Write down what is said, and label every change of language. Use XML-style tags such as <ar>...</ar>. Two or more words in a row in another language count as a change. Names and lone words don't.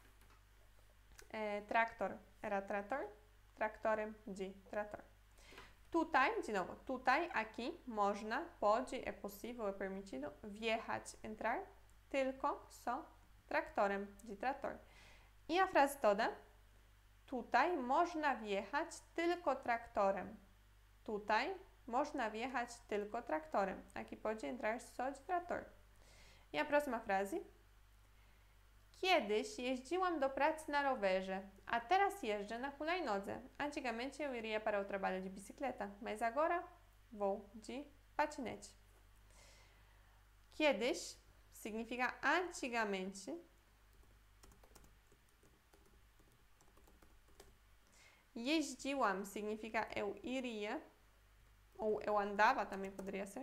<pt>Tractor era trator, tractorem de trator. Tutaj, de novo, tutaj, aqui, można, pode, é possível, é permitido, wjechać, entrar, tylko, só, traktorem, de trator. I a frase toda,</pt> <pl>tutaj można wjechać tylko traktorem. Tutaj można wjechać tylko traktorem.</pl> <pt>Aqui pode entrar só de trator. I a próxima frase.</pt> <pl>Kiedyś jeździłam do pracy na rowerze, a teraz jeżdżę na hulajnodze.</pl> <pt>Antigamente eu iria para o trabalho de bicicleta, mas agora vou de patinete. Kiedyś significa antigamente. Jeździłam significa eu iria, ou eu andava também poderia ser.</pt>